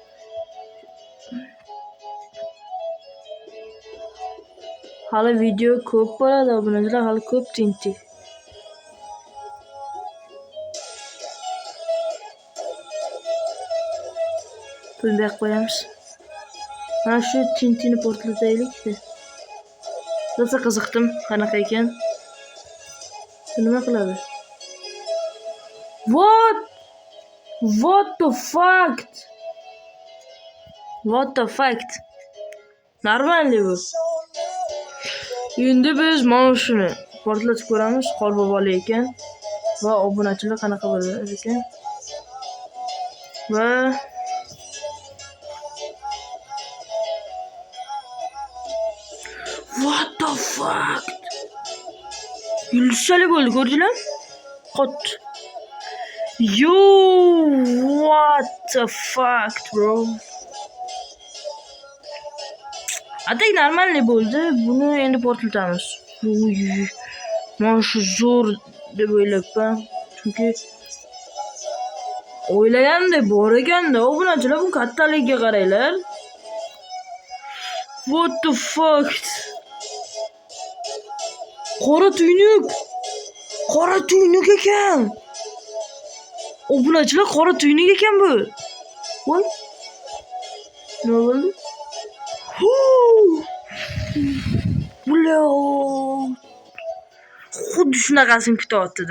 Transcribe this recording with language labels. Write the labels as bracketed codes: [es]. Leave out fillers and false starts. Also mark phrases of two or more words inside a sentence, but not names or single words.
[uz] Hali video ko'p bo'ladi, obunachilar hali ko'p Tinti. Buni bu yoqqa qo'yamiz. Mana shu tintini portlataylik. Rosa qiziqdim, qanaqa ekan. Nima qiladi? [en] What the fuck? What the fuck? [uz] Normalmi bu? Endi biz mana shuni portlatib ko'ramiz. Qorboboli ekan va obunachilar qanaqa bo'lar ekan. [en] Va what the fuck? [uz] Yulduzchalik bo'ldi, ko'rdinglar? Qot. [en] Yo, what the fuck, bro? [uz] Atak normalniy bo'ldi. Buni endi portlatamiz. Mana shu zo'r deb o'ylabman. Chunki o'ylagandek bor ekanda, obunachilar bu kattaligiga qaranglar. [en] What the fuck? [uz] Qora tuynuk ekan. Obunachilar qora tuynuk ekan bu. Voy. Nima bo'ldi? Xuddi shunaqasini kutyaptim.